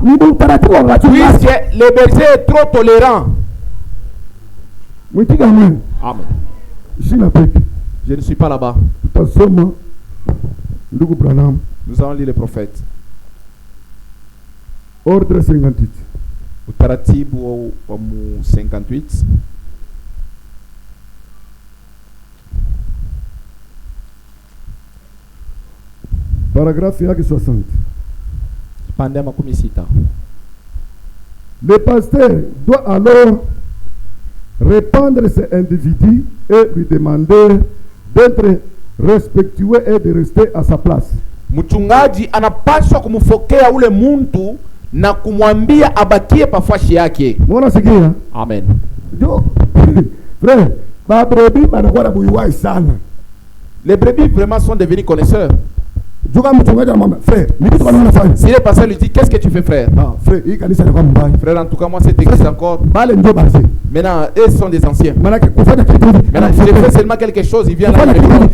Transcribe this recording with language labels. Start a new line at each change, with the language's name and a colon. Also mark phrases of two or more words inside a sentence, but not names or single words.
French: Puisque le berger est trop tolérant. Amen. Je ne suis pas là-bas. Nous allons lire le prophète. Ordre 58.
Swahili: Utaratibu wa 58.
French: Paragraphe 60. Le pasteur doit alors répandre ces individus et lui demander d'être respectueux et de rester à sa place.
Swahili: Mchungaji anapaswa kumfokea ule muntu na kumwambia abakie pafashi yake. Mbona sikia? Amen. Jo. Frère, ba brebis banakuwa na buiwai sana.
French: Les brebis vraiment sont devenus connaisseurs. Frère, si le pasteur lui dit, qu'est-ce que tu fais, frère? Frère, en tout cas, moi, cette église encore. Maintenant, eux sont des anciens. Maintenant, je fais seulement quelque chose, il vient là, il me gronde.